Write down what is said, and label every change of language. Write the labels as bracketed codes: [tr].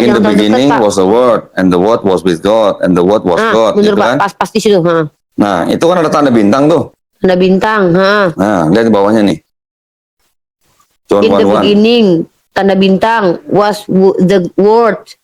[en] In the beginning was the Word, and the Word was with God, and the Word was God. [id] Bener gitu Pak, kan? pas di situ. Nah, itu kan ada tanda bintang tuh. Tanda bintang. Nah, lihat di bawahnya nih. John 1:1. [en] In the beginning, [id] tanda bintang [en] was the Word.